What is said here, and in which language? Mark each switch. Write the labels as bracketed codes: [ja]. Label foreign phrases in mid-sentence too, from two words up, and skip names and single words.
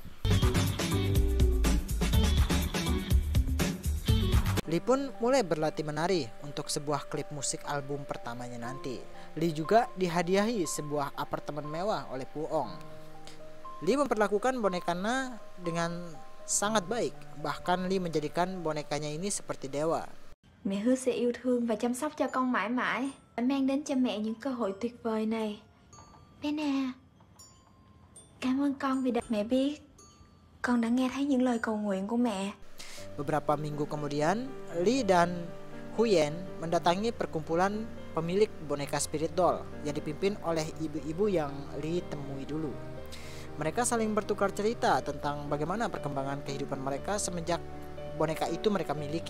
[id] Lee pun mulai berlatih menari untuk sebuah klip musik album pertamanya nanti. Lee juga dihadiahi sebuah apartemen mewah oleh Puong. Lee memperlakukan bonekanya dengan sangat baik. Bahkan Lee menjadikan bonekanya ini seperti dewa. [vi] Mẹ hứa sẽ yêu thương và chăm sóc cho con mãi mãi, mang đến cho mẹ những cơ hội tuyệt vời này. Bé, cảm ơn con vì mẹ biết con đã nghe thấy những lời cầu nguyện của mẹ. [id] Beberapa minggu kemudian, Lee dan Huyen mendatangi perkumpulan pemilik boneka [en] spirit doll [id] yang dipimpin oleh ibu-ibu yang Lee temui dulu. Mereka saling bertukar cerita tentang bagaimana perkembangan kehidupan mereka semenjak boneka itu mereka miliki.